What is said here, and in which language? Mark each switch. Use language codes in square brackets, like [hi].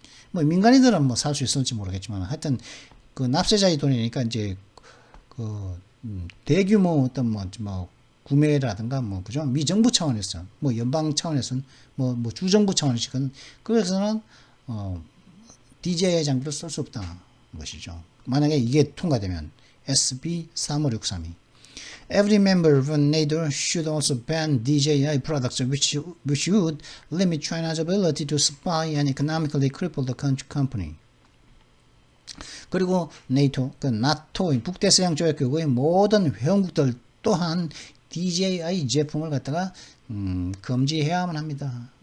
[ko] 뭐 민간인들은 뭐 살 수 있을지 모르겠지만 하여튼 그 납세자의 돈이니까 이제 그 대규모 어떤 뭐 구매라든가 뭐 그죠? 미 정부 차원에서 뭐 연방 차원에서는 뭐 주정부 차원에서는 그래서는 DJI 장비를 쓸 수 없다는 것이죠. 만약에 이게 통과되면 [en] SB 35632 Every member of NATO should also ban DJI products which would limit China's ability to spy and economically cripple the company. [ko] 그리고 네이토, 그 나토 북대서양조약기구의 모든 회원국들 또한 DJI 제품을 갖다가 금지해야만 합니다.